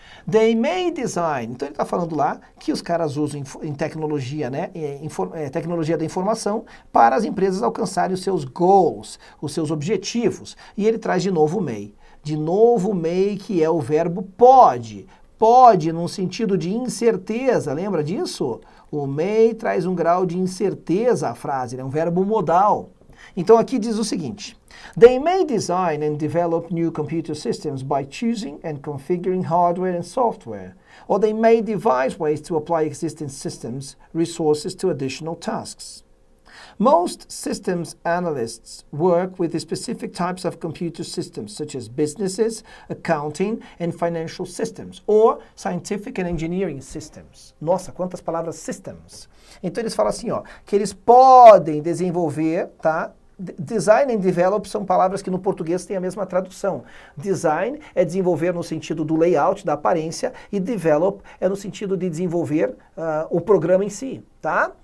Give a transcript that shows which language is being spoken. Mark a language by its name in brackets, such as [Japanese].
[English] They may design. [Portuguese] Então ele está falando lá que os caras usam em tecnologia, né, tecnologia da informação para as empresas alcançarem os seus goals, os seus objetivos. E ele traz de novo o may. De novo o may, que é o verbo pode. Pode num sentido de incerteza, lembra disso? O may traz um grau de incerteza à frase, é um verbo modal. [English] Então aqui diz o seguinte, They may design and develop new computer systems by choosing and configuring hardware and software, or they may devise ways to apply existing systems resources to additional tasks. Most systems analysts work with specific types of computer systems, such as businesses, accounting, and financial systems, or scientific and engineering systems. [Portuguese] Nossa, quantas palavras systems. Então eles falam assim, ó, que eles podem desenvolver, tá? [English] Design and develop [Portuguese] são palavras que no português têm a mesma tradução. Design é desenvolver no sentido do layout, da aparência, e develop é no sentido de desenvolver o programa em si, tá?